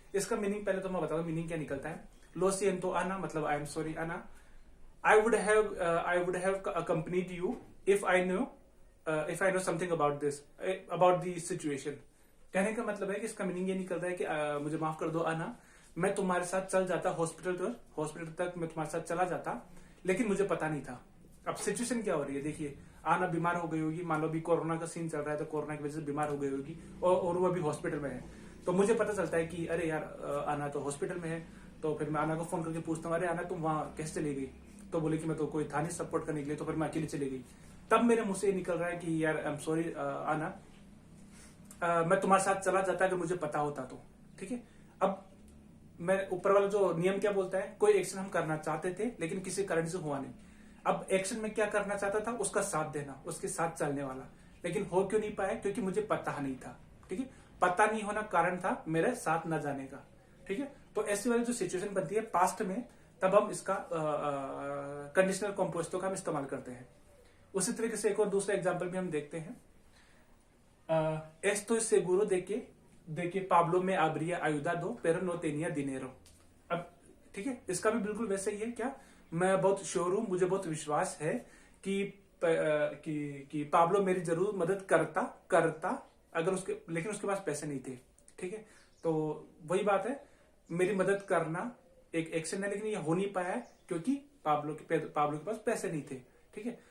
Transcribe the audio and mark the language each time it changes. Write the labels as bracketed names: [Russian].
[Hindi] इसका मीनिंग पहले तो मैं बता दूं मीनिंग क्या निकलता है। [Spanish] Lo siento Ana [Hindi] मतलब [English] I am sorry Ana, I would have accompanied you if I know something about the situation। [Hindi] कहने का मतलब है कि इसका मीनिंग ये निकलता है कि मुझे माफ कर दो आना, मैं तुम्हारे साथ चल जाता हॉस्पिटल तक मैं तुम्हारे साथ चला जाता, लेकिन मुझे पता नहीं था। अब सिचुएशन क्या हो रही है, देखिए। आना बीमार हो गई होगी, मान लो भी कोरोना का सीन चल रहा है, तो कोरोना की वजह से बीमार हो गई होगी और वो अभी हॉस्पिटल में है। तो मुझे पता चलता है कि अरे यार आना तो हॉस्पिटल में है। तो फिर मैं आना को फोन करके पूछता हूँ, अरे आना तुम वहां कैसे चली गई? तो बोले कि मैं तो कोई था नहीं सपोर्ट करने के लिए, तो फिर मैं अकेली चली गई। तब मेरे मुंह से निकल रहा है कि यार आई एम सॉरी आना, मैं तुम्हारे साथ चला जाता अगर मुझे पता होता तो, ठीक है। अब मैं ऊपर वाला जो नियम क्या बोलता है, कोई एक्शन हम करना चाहते थे लेकिन किसी कारण से हुआ नहीं। अब एक्शन में क्या करना चाहता था, उसका साथ देना, उसके साथ चलने वाला, लेकिन हो क्यों नहीं पाया? क्योंकि मुझे पता नहीं था, ठीक है। पता नहीं होना कारण था मेरे साथ न जाने का, ठीक है। तो ऐसी वाली जो सिचुएशन बनती है पास्ट में, तब हम इसका कंडीशनल कॉम्पोजिटो का हम इस्तेमाल करते हैं। उसी तरीके से एक और दूसरा एग्जाम्पल भी हम देखते हैं। [Spanish] estoy seguro de que Pablo me habría ayudado pero no tenía dinero। [Hindi] अब ठीक है, इसका भी बिल्कुल वैसे ही है। क्या? मैं बहुत श्योर हूं, मुझे बहुत विश्वास है कि पाब्लो मेरी जरूर मदद करता अगर लेकिन उसके पास पैसे नहीं थे, ठीक है। तो वही बात है, मेरी मदद करना एक एक्शन है लेकिन ये हो नहीं पाया है क्योंकि पाब्लो के पास पैसे नहीं थे, ठीक है।